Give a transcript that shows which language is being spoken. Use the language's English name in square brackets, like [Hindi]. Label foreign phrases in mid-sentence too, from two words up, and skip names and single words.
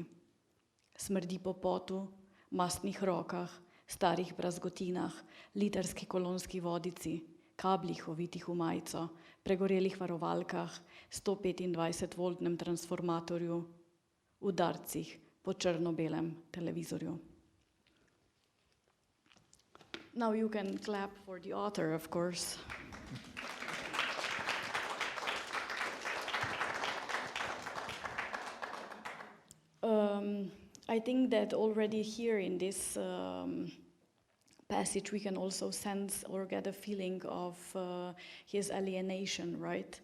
[Slovenian] Smrdi po potu, mastnih rokah, starih brazgotinah, litrski kolonski vodici, kablih ovitih v majico, pregorelih varovalkah, 125-voltnem transformatorju, udarcih po črno-belem televizorju. [English] Now you can clap for the author, of course. I think that already here in this passage we can also sense or get a feeling of his alienation, right?